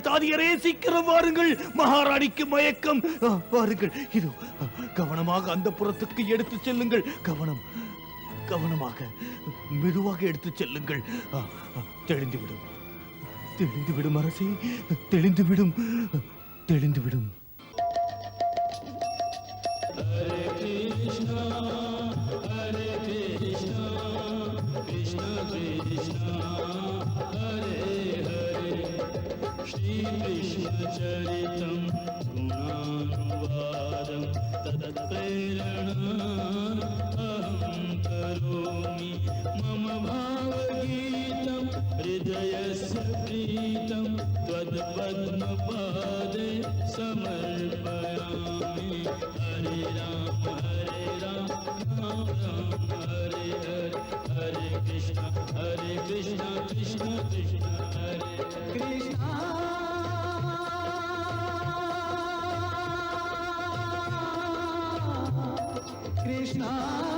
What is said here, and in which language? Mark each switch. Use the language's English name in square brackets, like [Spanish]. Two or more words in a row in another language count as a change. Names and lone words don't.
[Tamil] தாதியரே, சீக்கிரம் வாருங்கள். மகாராணிக்கு மயக்கம். வாருங்கள். இதோ கவனமாக அந்த புறத்துக்கு எடுத்து செல்லுங்கள். கவனமாக, மெதுவாக எடுத்து செல்லுங்கள். தெளிந்துவிடும், தெளிந்துவிடும் அரசே, தெளிந்துவிடும், தெளிந்துவிடும். [Sanskrit] चरितं गुणानुवादं तत्प्रेरणा अहं करोमि मम भावगीतं हृदयस्य प्रीतं त्वत्पद्मपादे समर्पयामि। हरे राम राम राम हरे हरे, हरे कृष्ण कृष्ण कृष्ण हरे कृष्ण। कृष्णा